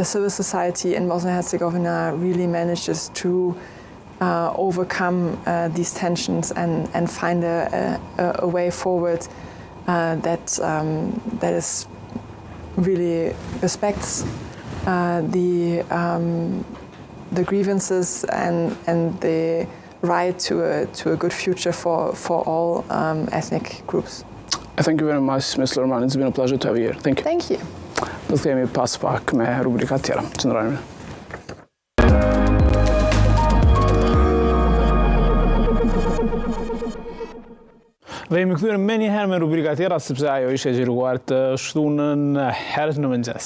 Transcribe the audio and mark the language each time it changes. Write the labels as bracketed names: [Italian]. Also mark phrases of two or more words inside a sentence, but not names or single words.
[English] civil society in Bosnia and Herzegovina really manages to overcome these tensions and find a way forward that is really respects the grievances and the right to a good future for all ethnic groups. Thank you very much, Ms. Lührmann. It's been a pleasure to have you here. Thank you. Thank you. [Albanian] Do të kemi pas pak me rubrikat tjera. Qëndrojmë. Dhe jemi kthyer më një herë me rubrika tjera sepse ajo ishte gjiruar të shtunën herët në mëngjes.